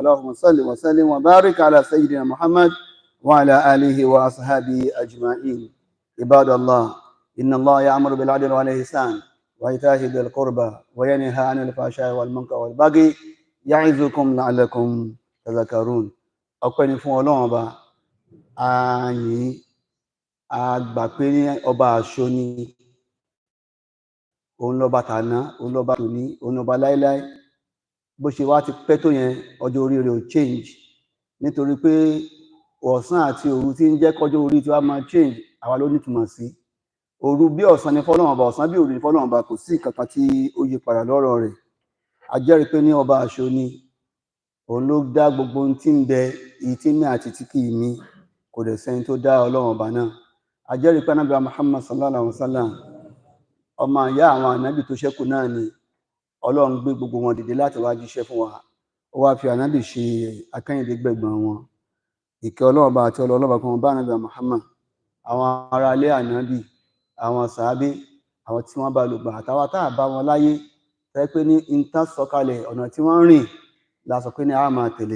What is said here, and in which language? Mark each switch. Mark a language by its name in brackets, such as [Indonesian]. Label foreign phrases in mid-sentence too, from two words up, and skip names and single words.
[Arabic] اللهم صل وسلم وبارك على سيدنا محمد وعلى اله واصحابه اجمعين. عباد الله، ان الله يأمر بالعدل والإحسان وإيتاء ذي القربى وينهى عن الفحشاء والمنكر والبغي يعظكم لعلكم تذكرون. [Yoruba] ọpẹ́ ni fún Ọlọ́run ọba, àyìn àgbà pé ní ọba àṣọ ni, òun lọ́ba tàná, òun lọ́ba tòní, òun lọ́ba láíláí. Bó ṣe wá ti pẹ́ tó yẹn, ọjọ́ orí rẹ̀ ò change, nítorí pé ọ̀sán àti òru tí ń jẹ́ kọjọ́ orí tí wá máa change, àwa ló nítumọ̀ sí. Òru bí ọ̀sán ni fọ́lọ́run ọba, ọ̀sán bí òru ni fọ́lọ́run ọba, kò sí ìkankan tí ó yí padà lọ́rọ̀ rẹ̀. A jẹ́rìí pé ní ọba àṣọ ni, òun ló dá gbogbo ohun tí ń bẹ, èyí tí mí àti tí kì í mí, kò dẹ̀ sẹ́ni tó dá Ọlọ́run ọba náà. A jẹ́rìí pé Ànábì Muhammad [Arabic] صلى الله عليه وسلم, [Yoruba] ọmọ ìyá àwọn ànábì tó ṣẹ́kù náà ni. Ọlọ́run gbé gbogbo wọn dìde láti wá jíṣẹ́ fún wa, ó wá fi ànábì ṣe akẹ́yìndé gbẹ̀gbọ̀n wọn. Ìkẹ́ Ọlọ́run ọba àti ọlọ́run ọba kan bá Ànábì Muhammad, àwọn ará ilé ànábì, àwọn sàábé, àwọn tí wọ́n bá lò gbà, àtàwọn tá bá wọn láyé, tẹ́ pé ní ìtàn sọ̀kalẹ̀ ọ̀nà tí wọ́n rìn la sọ pé ní a máa tẹ̀lé.